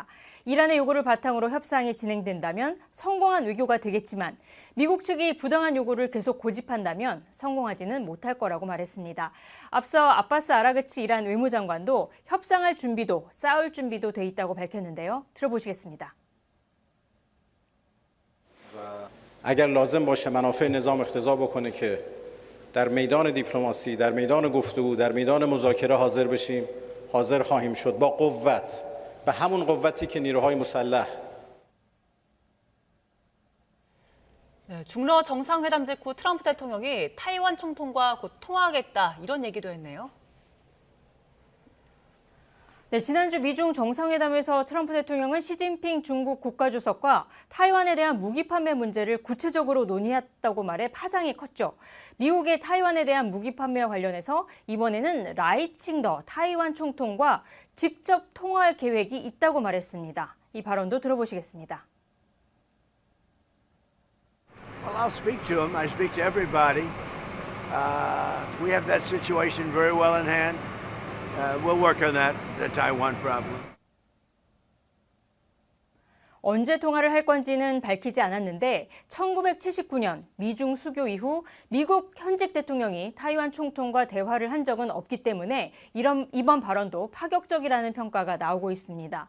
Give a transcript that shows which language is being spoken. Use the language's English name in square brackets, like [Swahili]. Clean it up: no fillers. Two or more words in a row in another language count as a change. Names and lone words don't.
[Korean] 이란의 요구를 바탕으로 협상이 진행된다면 성공한 외교가 되겠지만 미국 측이 부당한 요구를 계속 고집한다면 성공하지는 못할 거라고 말했습니다. 앞서 아바스 아라그치 이란 외무장관도 협상할 준비도 싸울 준비도 돼 있다고 밝혔는데요. 들어보시겠습니다. [Persian] اگر لازم باشه منافع نظام اقتضا بکنه که در میدان دیپلماسی، در میدان گفتگو، در میدان مذاکره حاضر بشیم، حاضر خواهیم شد با قوت، به همون قوتی که نیروهای مسلح [Korean] 네, 중러 정상회담 직후 트럼프 대통령이 타이완 총통과 곧 통화하겠다 이런 얘기도 했네요. 네, 지난주 미중 정상회담에서 트럼프 대통령은 시진핑 중국 국가주석과 타이완에 대한 무기 판매 문제를 구체적으로 논의했다고 말해 파장이 컸죠. 미국의 타이완에 대한 무기 판매와 관련해서 이번에는 라이칭더 타이완 총통과 직접 통화할 계획이 있다고 말했습니다. 이 발언도 들어보시겠습니다. [English] Well, I'll speak to him. I speak to everybody. We have that situation very well in hand. We'll work on that, the Taiwan problem. [Korean] 언제 통화를 할 건지는 밝히지 않았는데 1979년 미중 수교 이후 미국 현직 대통령이 타이완 총통과 대화를 한 적은 없기 때문에 이번 발언도 파격적이라는 평가가 나오고 있습니다.